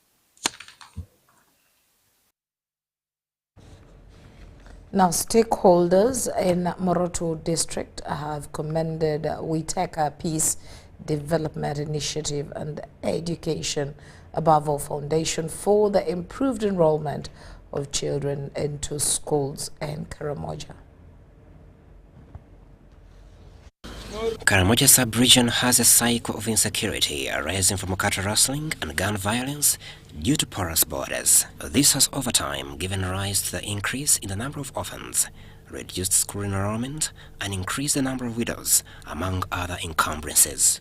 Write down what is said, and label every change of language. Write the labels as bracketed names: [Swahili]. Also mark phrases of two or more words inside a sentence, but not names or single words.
[English] Now, stakeholders in Moroto district have commended We Take Our Peace Development Initiative and Education Above All Foundation for the improved enrollment of children into schools in Karamoja. Karamoja sub-region has a cycle of insecurity arising from cattle rustling and gun violence due to porous borders. This has over time given rise to the increase in the number of orphans, reduced school enrollment, and increased the number of widows, among other encumbrances.